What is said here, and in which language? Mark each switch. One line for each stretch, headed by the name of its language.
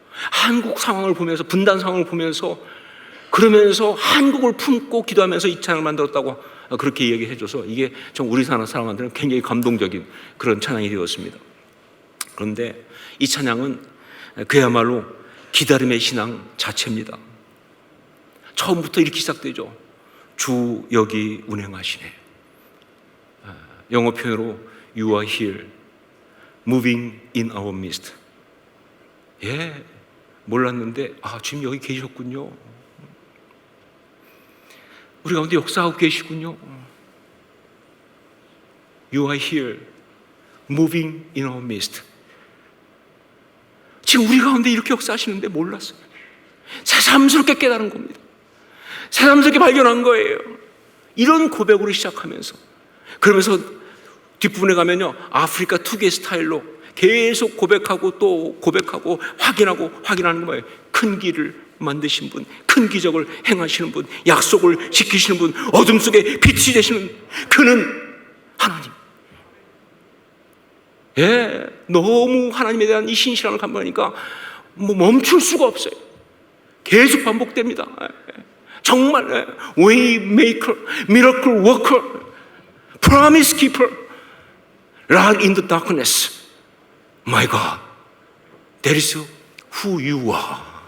Korean: 한국 상황을 보면서, 분단 상황을 보면서, 그러면서 한국을 품고 기도하면서 이 찬양을 만들었다고 그렇게 얘기해줘서 이게 좀 우리 사람한테는 굉장히 감동적인 그런 찬양이 되었습니다. 그런데 이 찬양은 그야말로 기다림의 신앙 자체입니다. 처음부터 이렇게 시작되죠. 주 여기 운행하시네. 영어 표현으로
English: You are here, moving in our midst.
Korean: 예, 몰랐는데 주님 여기 계셨군요. 우리 가운데 역사하고 계시군요.
English: You are here, moving in our midst.
Korean: 지금 우리 가운데 이렇게 역사하시는데 몰랐어요. 새삼스럽게 깨달은 겁니다. 새삼스럽게 발견한 거예요. 이런 고백으로 시작하면서, 그러면서 뒷부분에 가면요, 아프리카 특유의 스타일로 계속 고백하고 또 고백하고 확인하고 확인하는 거예요. 큰 길을 만드신 분, 큰 기적을 행하시는 분, 약속을 지키시는 분, 어둠 속에 빛이 되시는 그는 하나님. 예, 너무 하나님에 대한 이 신실함을 감사하니까 멈출 수가 없어요. 계속 반복됩니다. 정말
English: way maker, miracle worker, promise keeper, light in the darkness. My God, that is who you are.